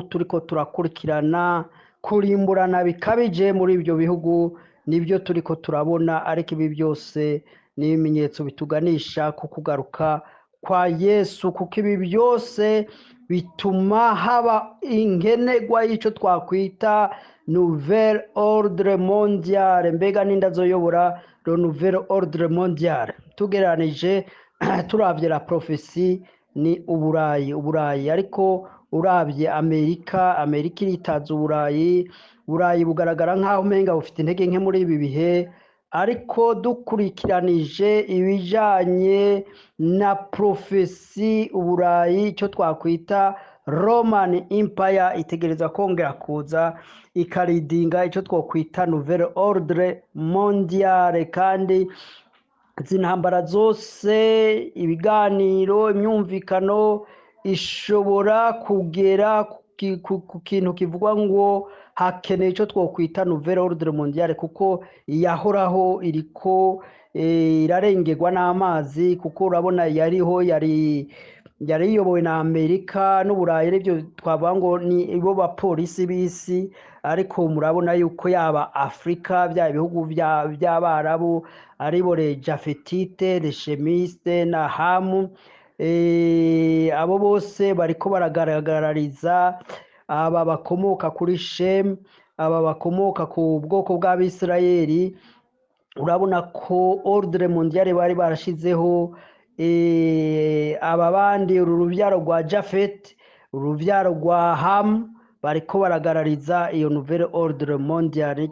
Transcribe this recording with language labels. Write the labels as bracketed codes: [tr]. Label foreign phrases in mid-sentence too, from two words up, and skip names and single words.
[rn] turiko turakurikirana, kurimburana bikabije muri ibyo bihugu nibyo turiko turabona, ariko ibi byose ni ibimenyetso bituganisha ku kugaruka kwa Yesu, kuko ibi byose bituma haba inkenegwa y'icyo twakwita [fr] nouvelle ordre mondiale. [rn] Mbega ninda zoyobora [fr] le nouvelle ordre mondiale? [rn] Tugereranije turavye la prophecy ni Uburayi, ariko uravye Amerika iritaza Uburayi bugaragara nk'aho umenga bufite intege nke muri ibi bihe, ariko dukurikiranije ibijanye na prophecy Uburayi, icyo twakwita [en] Roman Empire [rn] itegereza kongera kuza ikaridinga icyo twakwita [fr] nouvelle ordre mondiale. [rn] Kandi zintambara zose, ibiganiro, imyumvikano ishobora kugera ku kintu kivuga ngo hakeneye icyo twakwita [fr] nouvelle ordre mondiale, [rn] kuko yahoraho iriko irarengerwa n'amazi, kuko urabona yari iyobowe na Amerika n'Uburayi, aribyo twavuga ngo ni bo bapolisi b'isi. Ariko murabona yuko yaba Afrika, bya bihugu by'Abarabu aribo [fr] les Japhétites, les Chemistes [rn] na Hamu, abo bose bariko baragaragariza aba bakomoka kuri Shem, aba bakomoka ku bwoko bw'Abisirayeli. Urabona ko [fr] ordre mondiale [rn] bari barashizeho aba bandi, uru rubyaro rwa Japhet, urubyaro rwa Ham, bariko baragarariza iyo [fr] nouvelle ordre mondiale.